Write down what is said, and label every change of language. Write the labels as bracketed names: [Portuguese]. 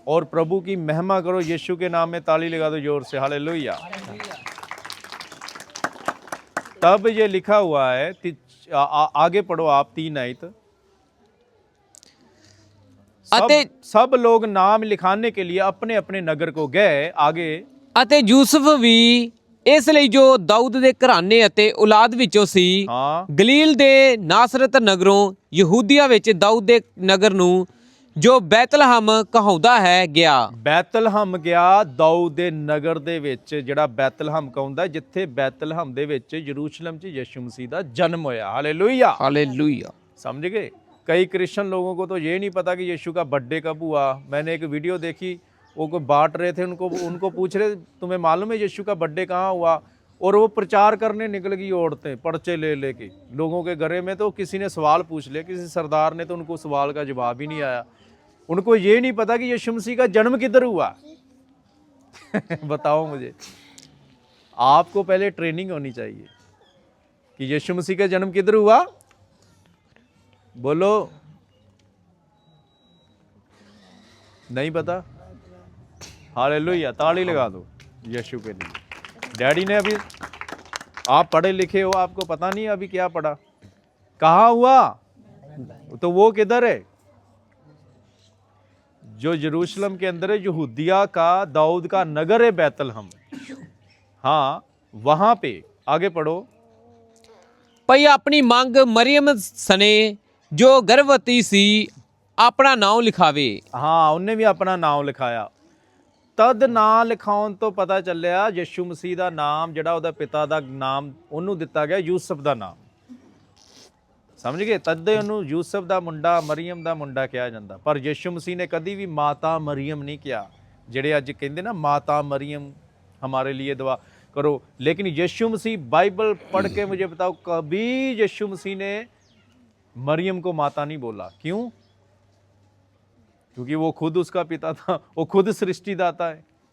[Hindi] और प्रभु की महिमा करो, यीशु के नाम में ताली लगा दो जोर से, हालेलुया। तब ये लिखा हुआ है, आगे पढ़ो आप 3 आयत। सब लोग नाम लिखाने के लिए अपने अपने नगर को गए। आगे, [Punjabi] ਅਤੇ ਯੂਸਫ ਵੀ ਇਸ ਲਈ ਜੋ ਦਾਊਦ ਦੇ ਘਰਾਣੇ ਅਤੇ ਔਲਾਦ ਵਿੱਚੋਂ ਸੀ, [Hindi] हाँ, [Punjabi] ਗਲੀਲ ਦੇ ਨਾਸਰਤ ਨਗਰੋਂ ਯਹੂਦੀਆ ਵਿੱਚ ਦਾਊਦ ਦੇ ਨਗਰ ਨੂੰ ਜੋ ਬੈਤਲਹਮ ਕਹਾਉਂਦਾ ਹੈ ਗਿਆ। ਬੈਤਲਹਮ ਗਿਆ, ਦਾਊਦ ਦੇ ਨਗਰ ਦੇ ਵਿੱਚ, ਜਿਹੜਾ ਬੈਤਲਹਮ ਕਹਾਉਂਦਾ, ਜਿੱਥੇ ਬੈਤਲਹਮ ਦੇ ਵਿੱਚ ਯਰੂਸ਼ਲਮ 'ਚ ਯਿਸੂ ਮਸੀਹ ਦਾ ਜਨਮ ਹੋਇਆ। [Hindi] हालेलुया। हालेलुया। समझ गए। कई क्रिश्चियन लोगों को तो ये नहीं पता कि यीशु का बर्थडे कब हुआ। मैंने एक वीडियो देखी, वो कोई बांट रहे थे, उनको पूछ रहे तुम्हें मालूम है यीशु का बर्थडे कहाँ हुआ, और वो प्रचार करने निकल गई औरतें पर्चे ले लेके लोगों के घरे में। तो किसी ने सवाल पूछ लिया, किसी सरदार ने, तो उनको सवाल का जवाब ही नहीं आया। उनको ये नहीं पता कि यीशु मसीह का जन्म किधर हुआ। बताओ मुझे, आपको पहले ट्रेनिंग होनी चाहिए कि यीशु मसीह का जन्म किधर हुआ। बोलो, नहीं पता। हालेलुया, ताली लगा दो यीशु के लिए। डैडी ने अभी, आप पढ़े लिखे हो, आपको पता नहीं अभी क्या पढ़ा, कहाँ हुआ, तो वो किधर है, जो यरूशलेम के अंदर है, यहूदिया का दाऊद का नगर है बैतलहम। हाँ, वहां पे। आगे पढ़ो। [Punjabi] ਭਈ ਆਪਣੀ ਮੰਗ ਮਰੀਮ ਸਨੇ ਜੋ ਗਰਭਵਤੀ ਸੀ ਆਪਣਾ ਨਾਮ ਲਿਖਾਵੇ। [Hindi] हाँ, उनने भी अपना नाम लिखाया। [Punjabi] तद ਨਾਂ ਲਿਖਾਉਣ ਤੋਂ ਪਤਾ ਚੱਲਿਆ ਯਿਸੂ ਮਸੀਹ ਦਾ ਨਾਮ, ਜਿਹੜਾ ਉਹਦਾ ਪਿਤਾ ਦਾ ਨਾਮ, ਉਹਨੂੰ ਦਿੱਤਾ ਗਿਆ ਯੂਸਫ ਦਾ ਨਾਮ। ਸਮਝ ਗਏ। ਤਦ ਦੇ ਉਹਨੂੰ ਯੂਸਫ ਦਾ ਮੁੰਡਾ, ਮਰੀਮ ਦਾ ਮੁੰਡਾ ਕਿਹਾ ਜਾਂਦਾ। ਪਰ ਯਿਸੂ ਮਸੀਹ ਨੇ ਕਦੀ ਵੀ ਮਾਤਾ ਮਰੀਮ ਨਹੀਂ ਕਿਹਾ। ਜਿਹੜੇ ਅੱਜ ਕਹਿੰਦੇ ਨਾ ਮਾਤਾ [Hindi] मरियम हमारे लिए दुआ करो, लेकिन यीशु मसीह, बाइबल पढ़ के मुझे बताओ, कभी यीशु मसीह ने मरियम को माता नहीं बोला। क्यों? क्योंकि वो खुद उसका पिता था, वो खुद सृष्टिदाता है।